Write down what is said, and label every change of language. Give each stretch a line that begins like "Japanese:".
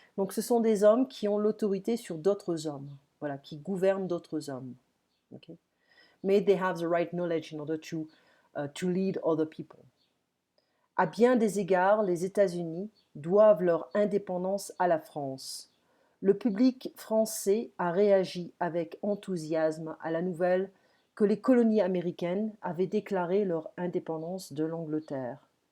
French: Donc ce sont des hommes qui ont l'autorité sur d'autres hommes, voilà, qui gouvernent d'autres hommes. Okay?
English: May they have the right knowledge in order to lead other people.
French: À bien des égards, les États-Unis doivent leur indépendance à la France. Le public français a réagi avec enthousiasme à la nouvelle que les colonies américaines avaient déclaré leur indépendance de l'Angleterre.